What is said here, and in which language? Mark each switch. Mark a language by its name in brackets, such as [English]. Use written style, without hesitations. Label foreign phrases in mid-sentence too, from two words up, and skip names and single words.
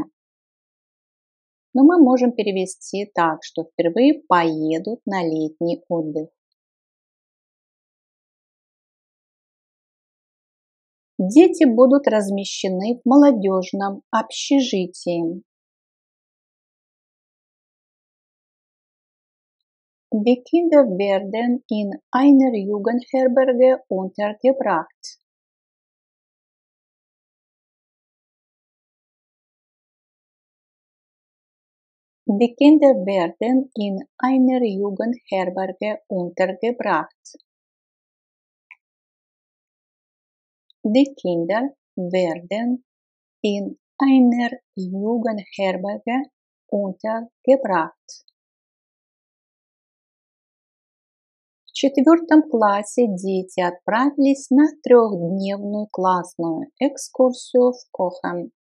[Russian] Но мы можем перевести так, что впервые поедут на летний отдых. Дети будут размещены в молодежном общежитии. [German] Die Kinder werden in einer Jugendherberge untergebracht. Die Kinder werden in einer Jugendherberge untergebracht. Die Kinder werden in einer Jugendherberge untergebracht. [Russian] В 4 классе дети отправились на 3-дневную классную экскурсию в Кохен.